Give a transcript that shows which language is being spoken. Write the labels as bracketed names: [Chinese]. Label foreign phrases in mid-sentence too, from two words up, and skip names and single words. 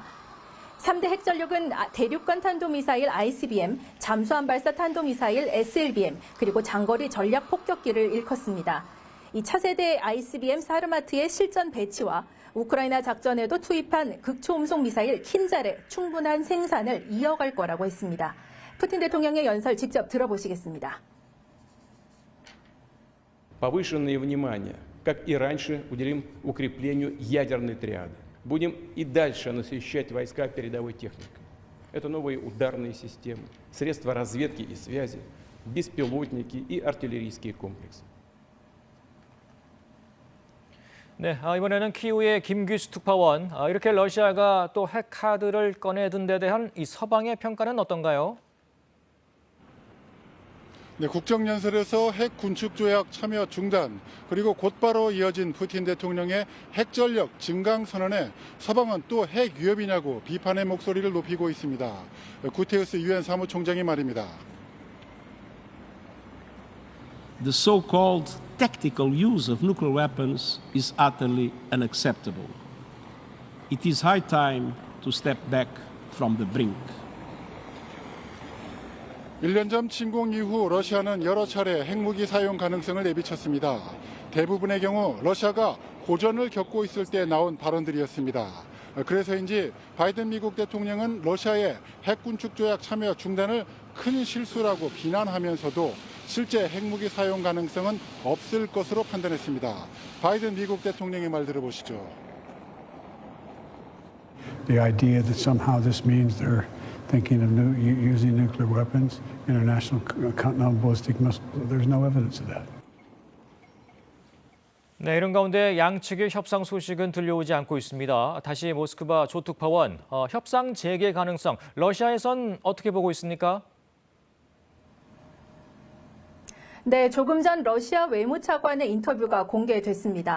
[Korean] 3대 핵전력은 대륙간 탄도미사일 ICBM, 잠수함 발사 탄도미사일 SLBM, 그리고 장거리 전략 폭격기를 일컫습니다. 이 차세대 ICBM 사르마트의 실전 배치와 우크라이나 작전에도 투입한 극초음속 미사일 킨잘의 충분한 생산을 이어갈 거라고 했습니다. 푸틴 대통령의 연설 직접 들어보시겠습니다. [Russian] Повышенное внимание, как и раньше, уделим укреплению ядерной триады. Будем и дальше насыщать войска передовой техникой. Это новые ударные системы, средства разведки и связи, беспилотники и артиллерийские комплексы. [Korean] 네, 이번에는 키이우의 김규수 특파원, 이렇게 러시아가 또 핵 카드를 꺼내든 데 대한 이 서방의 평가는 어떤가요? 네, 국정연설에서 핵 군축 조약 참여 중단, 그리고 곧바로 이어진 푸틴 대통령의 핵전력 증강 선언에 서방은 또 핵 위협이냐고 비판의 목소리를 높이고 있습니다. 구테우스 유엔 사무총장이 말입니다. [English] The so-called tactical use of nuclear weapons is utterly unacceptable. It is high time to step back from the brink. [Korean] 1년 전 침공 이후 러시아는 여러 차례 핵무기 사용 가능성을 내비쳤습니다. 대부분의 경우 러시아가 고전을 겪고 있을 때 나온 발언들이었습니다. 그래서인지 바이든 미국 대통령은 러시아의 핵군축 조약 참여 중단을 큰 실수라고 비난하면서도 실제 핵무기 사용 가능성은 없을 것으로 판단했습니다. 바이든 미국 대통령의 말 들어보시죠. [English] The idea that somehow this means they're thinking of using nuclear weapons, international continental ballistic missiles, there's no evidence of that. [Korean] 네, 이런 가운데 양측의 협상 소식은 들려오지 않고 있습니다. 다시 모스크바 조 특파원, 협상 재개 가능성, 러시아에선 어떻게 보고 있습니까? 네, 조금 전 러시아 외무차관의 인터뷰가 공개됐습니다.